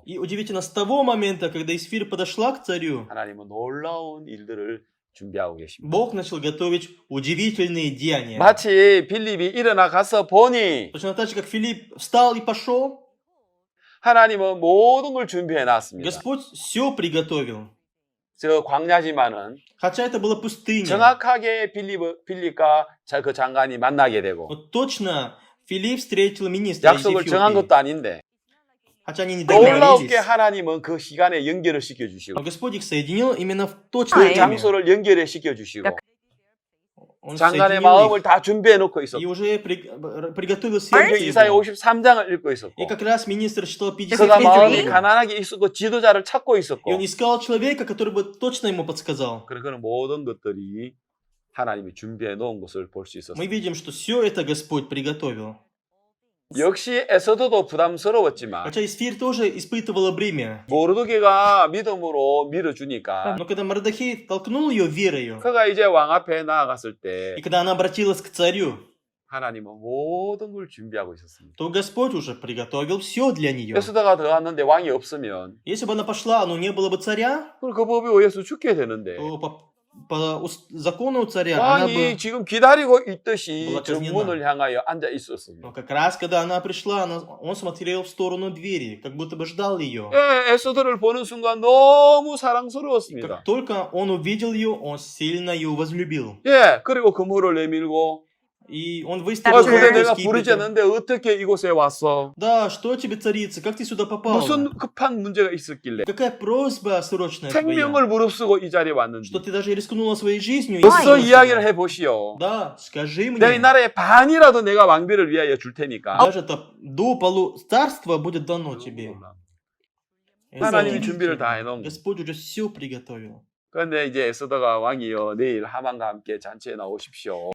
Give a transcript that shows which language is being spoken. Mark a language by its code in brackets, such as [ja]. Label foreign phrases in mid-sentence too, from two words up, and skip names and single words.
[ru] И удивительно, с того момента, когда Исфирь подошла к царю, [ko] 하나님은 놀라운 일들을 준비하고 계십니다. [ru] Бог начал готовить удивительные деяния. [ko] 마치 빌립이 일어나 가서 보니 [ru] Точно так же, как Филипп встал и пошел, [ko] 하나님은 모든 걸 준비해 놨습니다. [ru] Господь все приготовил. [ko] 저 광야지만은 [ru] Хотя это была пустыня. [ko] 정확하게 빌립과 그 장관이 만나게 되고 [ru] Вот точно Филипп встретил министра из [ko] 약속을 정한 [ru] Эфиопии. [ko] 것도 아닌데 [ru] Хотя они не [ko] 놀랍게 [ru] договорились. [ko] 하나님은 그 시간에 연결을 시켜주시고 [ru] Но Господь их соединил именно в [ko] 그 [ru] точное время. [ko] 장소를 연결해 시켜주시고 [ru] Он [ko] 장관의 [ru] соединил [ko] 마음을 [ru] их [ko] 다 준비해 놓고 [ru] и [ko] 있었고 [ru] уже приготовил [ko] 성경 [ru] сердце [ko] 이사야 [ru] его. [ko] 53장을 읽고 있었고 [ru] И как раз министр читал [ko] 그가 [ru] 53 [ko] 마음이 [ru] главу. [ko] 가난하게 있었고 지도자를 찾고 [ru] И [ko] 있었고 [ru] он искал человека, который бы точно ему подсказал. [ko] 그런 모든 것들이 하나님이 준비해 놓은 것을 볼 수 [ru] Мы [ko] 있었습니다. [ru] видим, что все это Господь приготовил. [ko] 역시 에서도도 부담스러웠지만 [ru] Хотя Исфирь тоже испытывала бремя. [ko] 모르드게가 믿음으로 밀어주니까 [ru] Но когда Мардахей толкнул ее верою, [ko] 그가 이제 왕 앞에 나아갔을 때 [ru] и когда она обратилась к царю, [ko] 하나님은 모든 걸 준비하고 있었습니다. [ru] то Господь уже приготовил все для нее. [ko] 에스더가 들어갔는데 왕이 없으면 [ru] Если бы она пошла, но не было бы царя, [ko] 그럼 그 법에 의해서 죽게 되는데 [ru] то по закону царя она [ko] 왕이 [ru] бы... [ko] 지금 기다리고 있듯이 [ru] была казнена. [ko] 정문을 향하여 앉아 있었습니다. [ru] Но как раз, когда она пришла, он смотрел в сторону двери, как будто бы ждал ее. [ko] 예, 에스더를 보는 순간 너무 [ru] И [ko] 사랑스러웠습니다. [ru] как только он увидел ее, он сильно ее возлюбил. [ko] 예, 그리고 그물을 내밀고 [ru] И он [ko] 아, [ru] выставил [ko] 근데 [ru] руку [ko] 내가 [ru] с [ko] 부르지 [ru] кипетром. [ko] 않는데 어떻게 이곳에 왔어? [ru] Да, что тебе, царица, как ты сюда попала? [ko] 무슨 급한 문제가 있었길래 [ru] Какая просьба срочная твоя? [ko] 생명을 무릅쓰고 이 자리에 왔는지 [ru] Что ты даже рискнула своей жизнью? и [ko] 벌써 [ru] пришла [ko] 이야기를 [ru] сюда? [ko] 해보시오. [ru] Да, скажи [ko] 내가 이 [ru] мне. [ko] 나라의 반이라도 내가 왕비를 위하여 줄 테니까. [ru] Даже до полу царства будет дано тебе. Это [ko] 하나님이 [ru] удивительно. [ko] 준비를 다 해놓은 거. [ru] Господь уже все приготовил. [ko] 그런데 이제 에스더가 왕이여 내일 하만과 함께 잔치에 나오십시오.